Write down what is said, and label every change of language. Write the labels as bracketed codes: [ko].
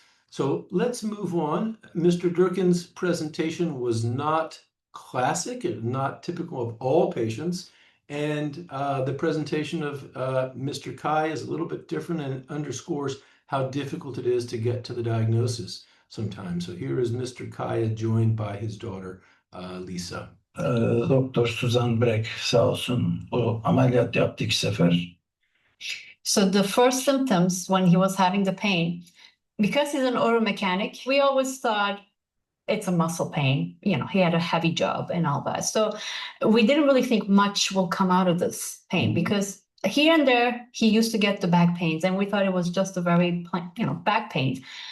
[en] So let's move on. Mr. Durkin's presentation was not classic, not typical of all patients. And the presentation of Mr. Kai is a little bit different and underscores how difficult it is to get to the diagnosis sometimes. So here is Mr. Kai joined by his daughter, Lisa. [tr] Doktor Suzan Brek sağ olsun o ameliyat yaptı 2 sefer. [en] So the first symptoms when he was having the pain, because he's an auto mechanic, we always thought it's a muscle pain. You know, he had a heavy job and all that. So we didn't really think much will come out of this pain because here and there he used to get the back pains, and we thought it was just a very, back pain.